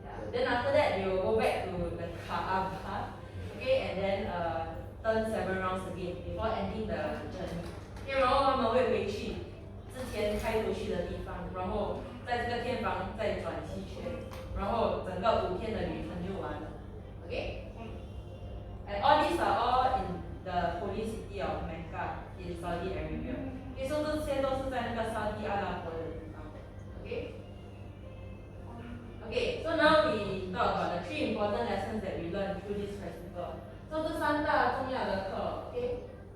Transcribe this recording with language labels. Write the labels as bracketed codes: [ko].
[en] Then after that, they will go back to the Kaaba. Okay, and then turn 7 rounds again before ending the journey. [zh] Okay, 然后他们会回去之前开头去的地方，然后在这个天房再转7圈，然后整个5天的旅程就完了。 [en] Okay? And all these are all in the holy city of Mecca in Saudi Arabia. Okay, so [zh] 这些都是在那个沙地阿拉伯的地方。 [en] Okay? Okay, so now we talk about the 3 important lessons that we learned through this festival. [zh] So 这3大重要的课 ，Okay?